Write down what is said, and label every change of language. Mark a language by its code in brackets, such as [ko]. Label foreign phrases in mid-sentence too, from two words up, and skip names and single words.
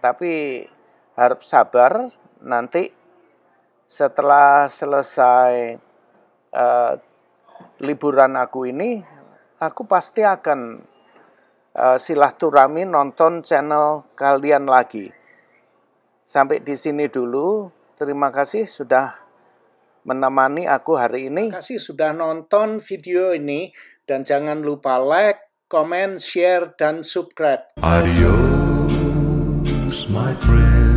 [id] Tapi harap sabar, nanti setelah selesai liburan aku ini, aku pasti akan silaturahmi nonton channel kalian lagi. Sampai di sini dulu. Terima kasih sudah menemani aku hari ini. Terima kasih sudah nonton video ini, dan jangan lupa like, comment, share, dan subscribe. [en] Adios, my friend.